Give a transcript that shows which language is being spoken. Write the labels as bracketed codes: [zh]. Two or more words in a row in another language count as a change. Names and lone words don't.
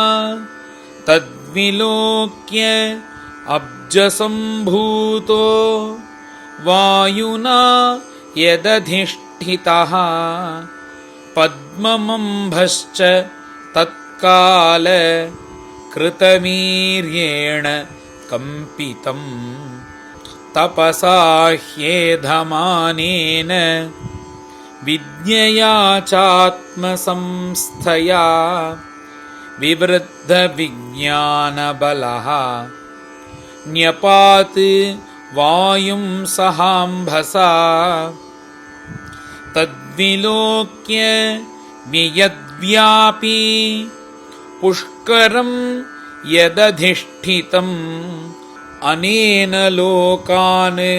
[sa] తద్విలోక్య అబ్జసంభూతో వాయునా యదధిష్ఠితః పద్మమంభశ్చ తత్కాల కృతవీర్యేణ కంపితం తపసా హ్యేధమానేన विद्यया चात्मसंस्थया विवृद्धविज्ञानबलः न्यपात् वायुं सहाम्भसा तद्विलोक्य वियद्व्यापी पुष्करं यदधिष्ठितम् अनेन लोकान्